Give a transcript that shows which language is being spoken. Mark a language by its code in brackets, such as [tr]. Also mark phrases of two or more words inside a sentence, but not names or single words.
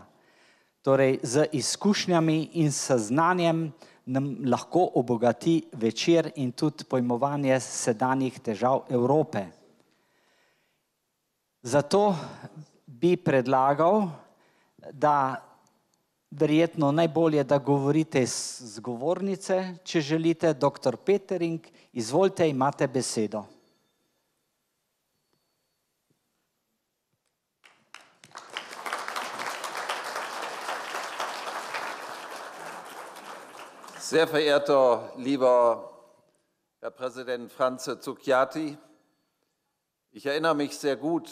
[sl] Torej z izkušnjami in znanjem nam lahko obogati večer in tudi pojmovanje sedanjih težav Evrope. Zato bi predlagal, da verjetno najbolje, da govorite z govornice, če želite. Dr. Pöttering, izvolite, imate besedo. [de] Sehr verehrter, lieber Herr Präsident Franz Cukjati, ich erinnere mich sehr gut,